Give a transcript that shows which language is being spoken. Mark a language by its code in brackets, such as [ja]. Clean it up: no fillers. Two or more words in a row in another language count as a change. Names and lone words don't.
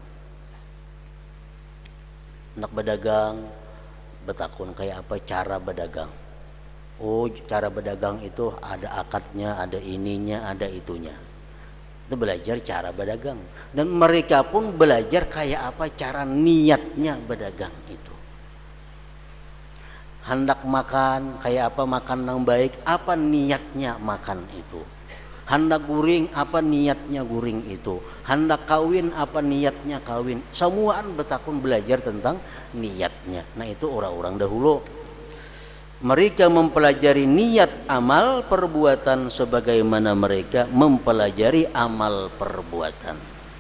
[bjn] Nak berdagang, betakun kayak apa cara berdagang. Oh, cara berdagang itu ada akadnya, ada ininya, ada itunya. Itu belajar cara berdagang. Dan mereka pun belajar kayak apa cara niatnya berdagang itu. Hendak makan kayak apa, makan yang baik, apa niatnya makan itu. Hendak guring, apa niatnya guring itu. Hendak kawin, apa niatnya kawin. Semuaan betakun belajar tentang niatnya. Nah, itu orang-orang dahulu. [id] Mereka mempelajari niat amal perbuatan sebagaimana mereka mempelajari amal perbuatan.